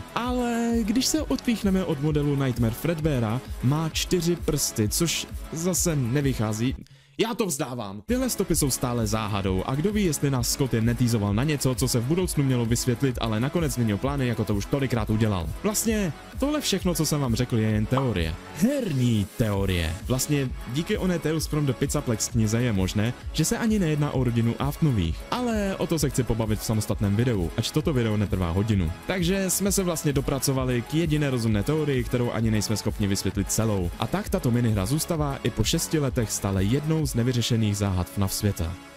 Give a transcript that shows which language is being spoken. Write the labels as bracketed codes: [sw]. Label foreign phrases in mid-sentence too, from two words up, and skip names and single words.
[cs] Ale když se odpíchneme od modelu Nightmare Fredbeara, má 4 prsty, což zase nevychází. Já to vzdávám. Tyhle stopy jsou stále záhadou a kdo ví, jestli nás Scott jen netýzoval na něco, co se v budoucnu mělo vysvětlit, ale nakonec změnil plány, jako to už tolikrát udělal. Vlastně tohle všechno, co jsem vám řekl, je jen teorie. Herní teorie. Vlastně díky oné Tales from the Pizzaplex knize je možné, že se ani nejedná o rodinu Aftonových. Ale o to se chci pobavit v samostatném videu, ač toto video netrvá hodinu. Takže jsme se vlastně dopracovali k jediné rozumné teorii, kterou ani nejsme schopni vysvětlit celou. A tak tato minihra zůstává i po 6 letech stále jednou z nevyřešených záhad FNAF světa.